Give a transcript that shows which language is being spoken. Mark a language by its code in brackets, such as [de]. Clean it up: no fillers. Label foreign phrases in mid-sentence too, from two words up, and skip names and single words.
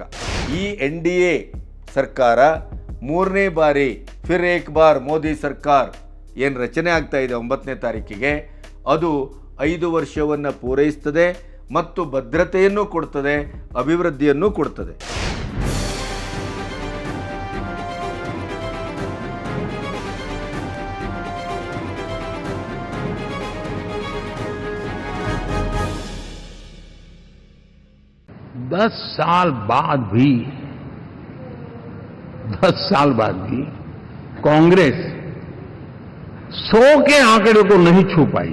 [kn] ಈ NDA ಸರ್ಕಾರ 3ನೇ ಬಾರಿ [hi] फिर एक बार मोदी सरकार [kn] ಏನು ರಚನೆ ಆಗ್ತಾ ಇದೆ 9ನೇ ತಾರೀಕಿಗೆ, ಅದು 5 ವರ್ಷವನ್ನು ಪೂರೈಸ್ತದೆ ಮತ್ತು ಭದ್ರತೆಯನ್ನು ಕೊಡ್ತದೆ, ಅಭಿವೃದ್ಧಿಯನ್ನು ಕೊಡ್ತದೆ. [hi] दस साल बाद भी कांग्रेस 100 के आंकड़े को नहीं छू पाई.